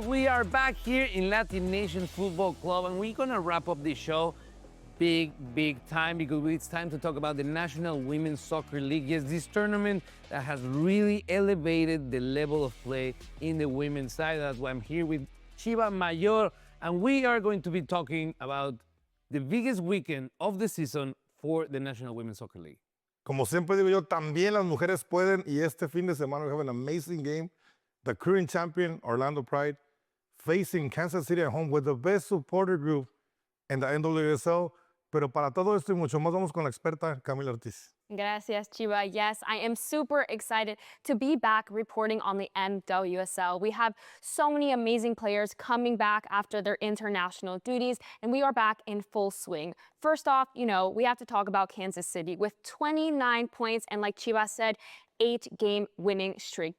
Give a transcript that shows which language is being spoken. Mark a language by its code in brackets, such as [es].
[en] We are back here in LatiNation Football Club, and we're going to wrap up this show big time because it's time to talk about the National Women's Soccer League. Yes, this tournament that has really elevated the level of play in the women's side. That's why I'm here with Chiva Mayor, and we are going to be talking about the biggest weekend of the season for the National Women's Soccer League. [es] Como siempre digo yo, también las mujeres pueden, y este fin de semana [en] we have an amazing game. The current champion, Orlando Pride, facing Kansas City at home with the best supporter group in the NWSL. [es] Pero para todo esto y mucho más, vamos con la experta Camila Ortiz. Gracias, Chiva. [en] Yes, I am super excited to be back reporting on the NWSL. We have so many amazing players coming back after their international duties, and we are back in full swing. First off, we have to talk about Kansas City with 29 points, and like Chiva said, 8-game winning streak.